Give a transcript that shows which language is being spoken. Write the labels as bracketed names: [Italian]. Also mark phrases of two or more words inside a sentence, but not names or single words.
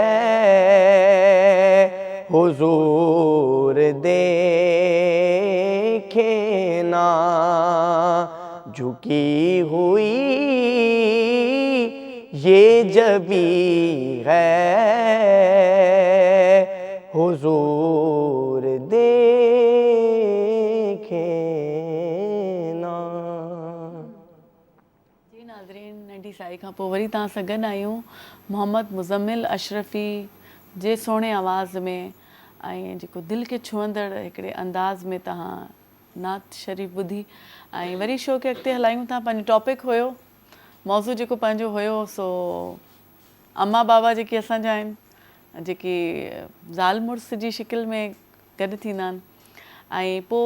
[Urdu] حضور دیکھیں نا جھکی ہوئی یہ جبی ہے حضور دیکھیں نا. جی ناظرین [Sindhi] नंढी साई खां पोइ वरी तव्हां सां गॾु आहियूं मोहम्मद मुज़म्मिल अशरफ़ी जे सोणे आवाज़ में ऐं जेको दिलि खे छुहंदड़ हिकिड़े अंदाज़ में तव्हां नात शरीफ़ ॿुधी ऐं वरी शो खे अॻिते हलायूं था. पंहिंजो टॉपिक हुयो मौज़ू जेको पंहिंजो हुयो सो अम्मा बाबा जेके असांजा आहिनि जेके ज़ाल मुड़ुस जी शिकिल में गॾु थींदा आहिनि ऐं पोइ